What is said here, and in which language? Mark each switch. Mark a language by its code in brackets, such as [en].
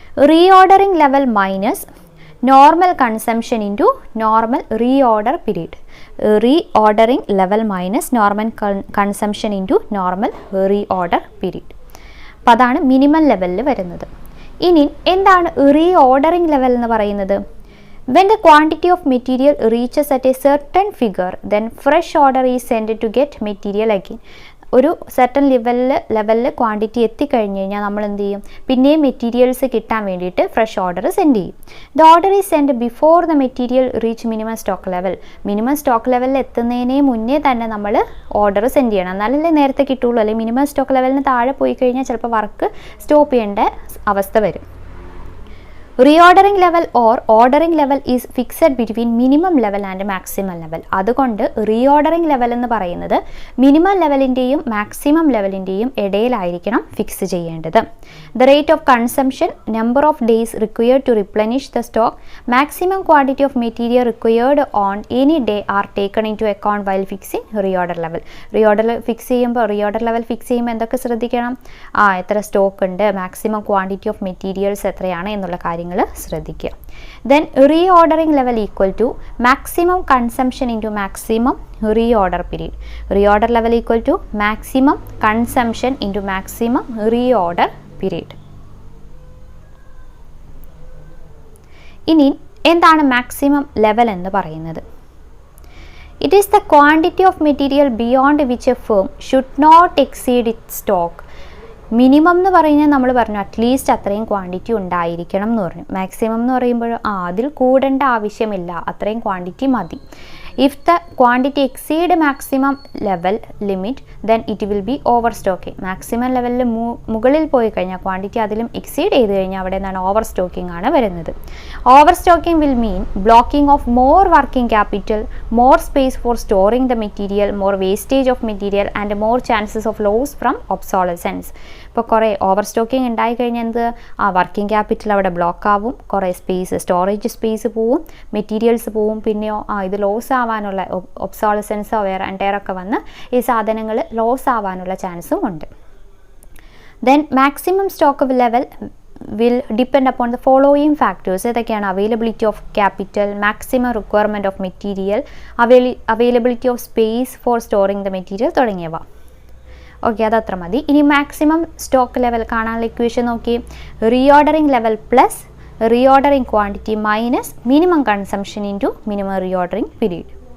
[en] Reordering level minus normal consumption into normal reorder period. Reordering level minus normal consumption into normal reorder period. [ml] അപ്പോൾ അതാണ് minimum ലെവലിൽ വരുന്നത്. ഇനി എന്താണ് reordering level എന്ന് പറയുന്നത്? [en] When the quantity of material reaches at a certain figure, then fresh order is sent to get material again. [ml] ഒരു certain ലെവലിൽ ക്വാണ്ടിറ്റി എത്തിക്കഴിഞ്ഞ് കഴിഞ്ഞാൽ നമ്മൾ എന്ത് ചെയ്യും? പിന്നെയും മെറ്റീരിയൽസ് കിട്ടാൻ വേണ്ടിയിട്ട് ഫ്രഷ് ഓർഡർ സെൻഡ് ചെയ്യും. [en] The order is send before the material reach minimum stock level. [ml] Minimum stock ലെവലിൽ എത്തുന്നതിന് മുന്നേ തന്നെ നമ്മൾ ഓർഡർ സെൻഡ് ചെയ്യണം, എന്നാലല്ലേ നേരത്തെ കിട്ടുള്ളൂ. അല്ലെങ്കിൽ മിനിമം സ്റ്റോക്ക് ലെവലിന് താഴെ പോയി കഴിഞ്ഞാൽ ചിലപ്പോൾ വർക്ക് സ്റ്റോപ്പ് ചെയ്യേണ്ട അവസ്ഥ വരും. [en] Reordering level or ordering level is fixed between minimum level and maximum level. [ml] അതുകൊണ്ട് reordering level എന്ന് പറയുന്നത് മിനിമം ലെവലിൻ്റെയും മാക്സിമം ലെവലിൻ്റെയും ഇടയിലായിരിക്കണം ഫിക്സ് ചെയ്യേണ്ടത്. [en] The rate of consumption, number of days required to replenish the stock, maximum quantity of material required on any day are taken into account while fixing reorder level. [ml] Reorder fix ചെയ്യുമ്പോൾ level fix ചെയ്യുമ്പോൾ എന്തൊക്കെ ശ്രദ്ധിക്കണം? എത്ര stock ഉണ്ട്, maximum quantity of materials എത്രയാണ് എന്നുള്ള കാര്യങ്ങൾ ശ്രദ്ധിക്കുക. [en] Then reordering level equal to maximum consumption into maximum reorder period. Reorder level equal to maximum consumption into maximum reorder period. [ml] ഇനി എന്താണ് മാക്സിമം ലെവൽ എന്ന് പറയുന്നത്? [en] It is the quantity of material beyond which a firm should not exceed its stock. [ml] Minimum എന്ന് പറഞ്ഞാൽ നമ്മൾ പറഞ്ഞു at least അത്രയും quantity ഉണ്ടായിരിക്കണം എന്ന് പറഞ്ഞു. മാക്സിമം എന്ന് പറയുമ്പോൾ അതിൽ കൂടേണ്ട ആവശ്യമില്ല, അത്രയും ക്വാണ്ടിറ്റി മതി. [en] If the quantity exceed maximum level limit then it will be over stocking. [ml] Maximum ലെവലിൽ മുകളിൽ പോയി കഴിഞ്ഞാൽ ക്വാണ്ടിറ്റി അതിലും എക്സീഡ് ചെയ്ത് കഴിഞ്ഞാൽ അവിടെ എന്താണ് ഓവർ സ്റ്റോക്കിംഗ് ആണ് വരുന്നത്. [en] Over stocking will mean blocking of more working capital, more space for storing the material, more wastage of material and more chances of loss from obsolescence. [ml] ഇപ്പോൾ കുറേ ഓവർ സ്റ്റോക്കിംഗ് ഉണ്ടായി കഴിഞ്ഞാൽ എന്ത് വർക്കിംഗ് ക്യാപിറ്റൽ അവിടെ block ആവും, കുറേ space storage space പോവും, materials പോവും, പിന്നെയോ ഇത് ലോസ് ആവാനുള്ള ഒബ്സോളസൻസോ വേറെ എൻറ്റയറൊക്കെ വന്ന് ഈ സാധനങ്ങൾ ലോസ് ആവാനുള്ള ചാൻസും ഉണ്ട്. [en] Then maximum stock level will depend upon the following factors. [ml] ഏതൊക്കെയാണ്? [en] availability of capital, maximum requirement of material, availability of space for storing the material [ml] തുടങ്ങിയവ. ഓക്കെ, അതത്ര മതി. ഇനി മാക്സിമം സ്റ്റോക്ക് ലെവൽ കാണാനുള്ള ഇക്വേഷൻ നോക്കി. [en] Reordering level plus reordering quantity minus minimum consumption into minimum reordering period.